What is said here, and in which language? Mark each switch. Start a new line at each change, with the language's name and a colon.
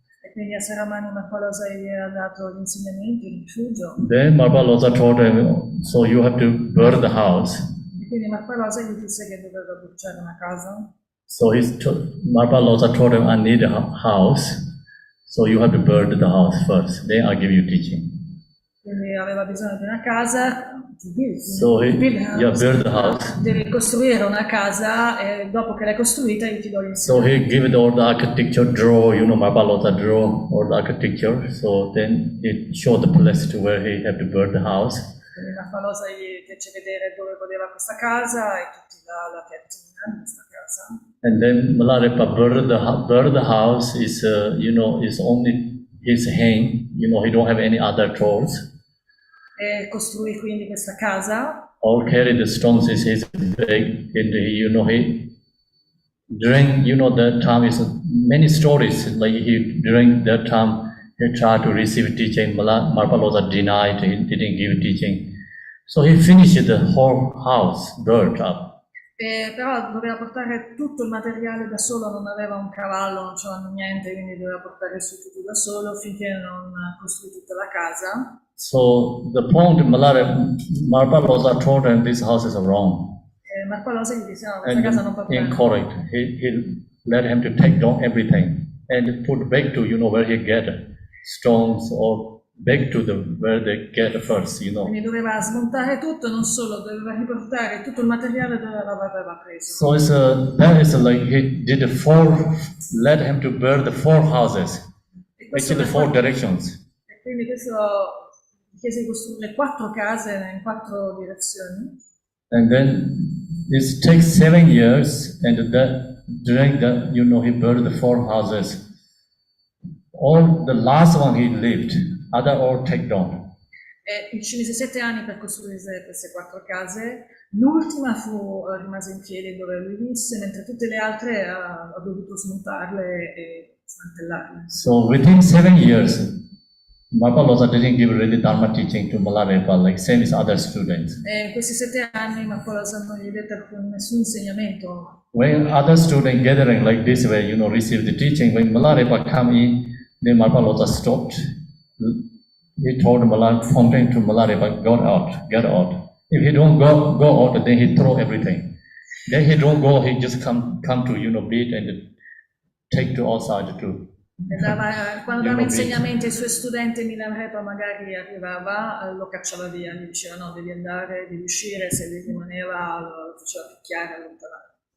Italian: E quindi a Saramani Mahalosa gli ha dato gli insegnamenti, il rifugio.
English: Then Marpa Loza told him, so you have to burn the house.
Italian: E quindi Mahalosa gli disse che doveva bruciare una casa.
English: So Marpa Loza told him, I need a house. So you have to burn the house first. Then I'll give you teaching.
Italian: Quindi aveva bisogno di una casa.
English: So build the house.
Italian: Devi costruire una casa e dopo che l'hai costruita io ti do gli
English: So he gave all the architecture draw, Marpa Loza draw all the architecture. So then he showed the place to where he had to build the house.
Italian: Quindi Mahalosa gli fece vedere dove voleva questa casa e tutti la piantina di questa casa.
English: And then Malarepa build the house is is only his hand. He don't have any other tools.
Italian: E costruì quindi questa casa.
English: All carry the stones is his bag, and he during the time is many stories like during that time he tried to receive teaching. Marpa Loza denied, he didn't give teaching. So he finished the whole house, built up.
Italian: Però doveva portare tutto il materiale da solo, non aveva un cavallo, non c'era niente, quindi doveva portare su tutto da solo finché non costruì tutta la casa.
English: So the point Marpa Loza told him this house is wrong.
Italian: Marpa Loza gli disse no, questa casa non va bene.
English: Incorrect. He let him to take down everything and put back to where he get stones or back to where they get first,
Italian: Quindi doveva smontare tutto, non solo, doveva riportare tutto il materiale dove aveva preso.
English: So that is like he did let him to build the 4 houses, actually 4 directions.
Italian: E quindi questo chiese di costruire 4 case in 4 direzioni.
English: And then it takes 7 years, and during that, he built the 4 houses. All the last one he lived, other all take down.
Italian: Ci mise 7 anni per costruire queste 4 case. L'ultima rimase in piedi dove lui visse, mentre tutte le altre ha dovuto smontarle e smantellarle.
English: So within 7 years, Marpa Loza didn't give really Dharma teaching to Malarepa, like same as other students.
Italian: In questi 7 anni Marpa Loza non gli dette nessun insegnamento.
English: When other students gathering like this way, receive the teaching, when Malarepa come in, then Marpa Loza stopped. He told Fountain to Malarepa, get out. If he don't go out, then he throw everything. Then he don't go, he just come to beat and take to outside too.
Italian: Quando dava insegnamenti ai suoi studenti, Milarepa magari arrivava, lo cacciava via, gli diceva no, devi andare, devi uscire, se lui rimaneva lo faceva picchiare, allontanare.